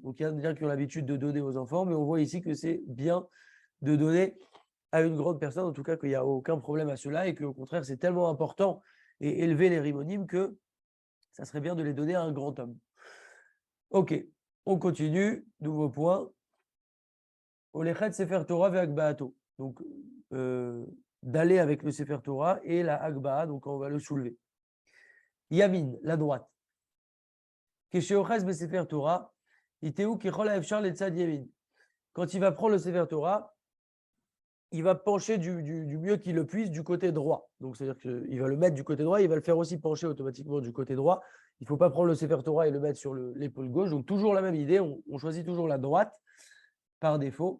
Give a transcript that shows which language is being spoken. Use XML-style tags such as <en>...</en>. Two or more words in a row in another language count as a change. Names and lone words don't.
<fr>Donc il y a des gens qui ont l'habitude de donner aux enfants, mais on voit ici que c'est bien de donner à une grande personne, en tout cas qu'il n'y a aucun problème à cela et qu'au contraire c'est tellement important et élever les rimonim que ça serait bien de les donner à un grand homme. Ok, on continue, nouveau point.</fr> <he>הולכת ספר תורה והגבהתו.</he> <fr>Donc d'aller avec le Sefer Torah et la Agbaa, donc on va le soulever. Yamin, la droite.</fr> <he>כשאוחז בספר תורה יטהו ככל האפשר לצד ימין.</he> <fr>Quand il va prendre le Sefer Torah, il va pencher du mieux qu'il le puisse du côté droit. Donc, c'est-à-dire qu'il va le mettre du côté droit, il va le faire aussi pencher automatiquement du côté droit. Il ne faut pas prendre le Sefer Torah et le mettre sur l'épaule gauche. Donc, toujours la même idée, on choisit toujours la droite par défaut.</fr>